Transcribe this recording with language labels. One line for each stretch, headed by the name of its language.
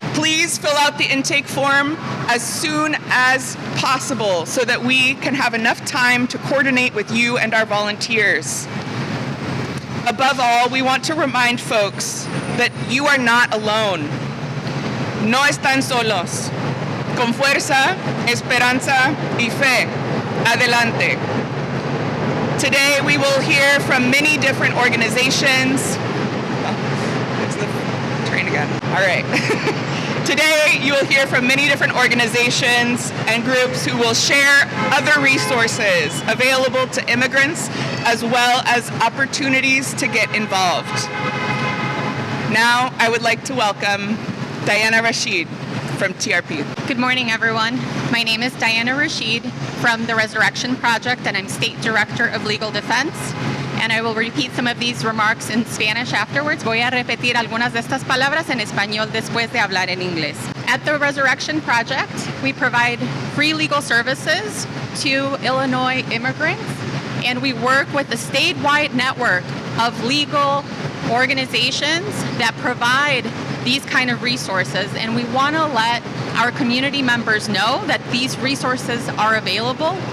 English: Please fill out the intake form as soon as possible so that we can have enough time to coordinate with you and our volunteers. Above all, we want to remind folks that you are not alone.
Spanish: No están solos. Con fuerza, esperanza y fe. Adelante.
English: Today we will hear from many different organizations. There's the train again. All right. Today you will hear from many different organizations and groups who will share other resources available to immigrants as well as opportunities to get involved. Now I would like to welcome Diana Rashid from TRP. Good morning, everyone. My name is Diana Rashid from the Resurrection Project, and I'm State Director of Legal Defense. And I will repeat some of these remarks in Spanish afterwards.
Spanish: Voy a repetir algunas de estas palabras en español después de hablar en inglés.
English: At the Resurrection Project, we provide free legal services to Illinois immigrants, and we work with a statewide network of legal organizations that provide these kind of resources, and we want to let our community members know that these resources are available.